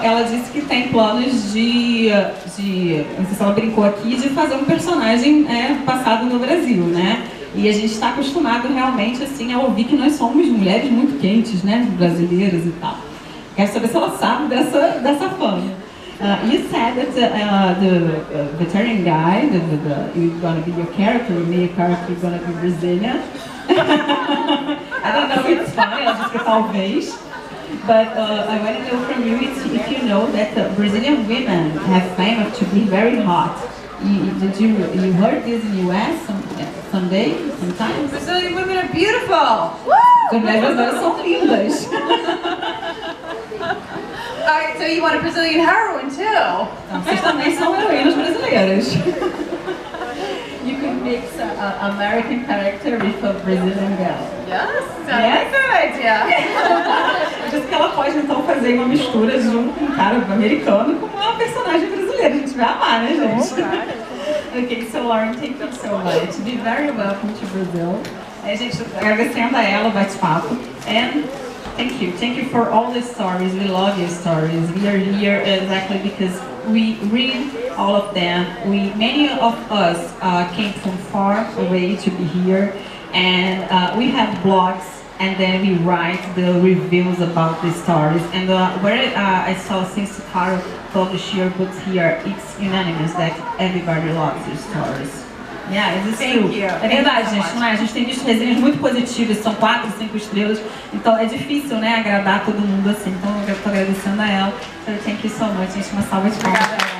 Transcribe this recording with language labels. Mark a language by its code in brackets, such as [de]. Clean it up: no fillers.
[pt] Ela disse que tem planos de não sei se ela brincou aqui, de fazer um personagem passado no Brasil, né? E a gente está acostumado realmente assim a ouvir que nós somos mulheres muito quentes, né? Brasileiras e tal. Quero saber se ela sabe dessa fama. [en] You said that the veteran guy, you're gonna be your character, your main character, you're gonna be Brazilian. I don't know if it's funny, [pt] ela disse que talvez. [en] But I want to know from you if you know that Brazilian women have fame to be very hot. Did you heard this in the US someday, sometimes? Brazilian women are beautiful! [pt] As mulheres brasileiras são lindas. [en] Alright, so you want a Brazilian heroine too? [pt] Então, vocês também são heroínas brasileiras. [en] You could mix an American character with a Brazilian girl. Yes, sounds like a good idea. [pt] Diz que ela pode então fazer uma mistura de um cara americano com uma personagem brasileira. A gente vai amar, né, gente? [en] Ok, so Lauren, thank you so much. Be very welcome to Brazil. [pt] Gente, agradecendo a ela o bate-papo. [en] And thank you for all the stories. We love your stories. We are here exactly because we read all of them. Many of us came from far away to be here, and we have blogs, and then we write the reviews about the stories. And where I saw since Carol published your books here, it's unanimous that everybody loves your stories. Yeah, it's true. [pt] É verdade, gente, não é? A gente tem visto resenhas muito positivas, são 4, 5 estrelas, então é difícil, né, agradar todo mundo assim. Então eu estou agradecendo a ela. [en] So thank you so much, [pt] gente, uma salva de palmas para ela.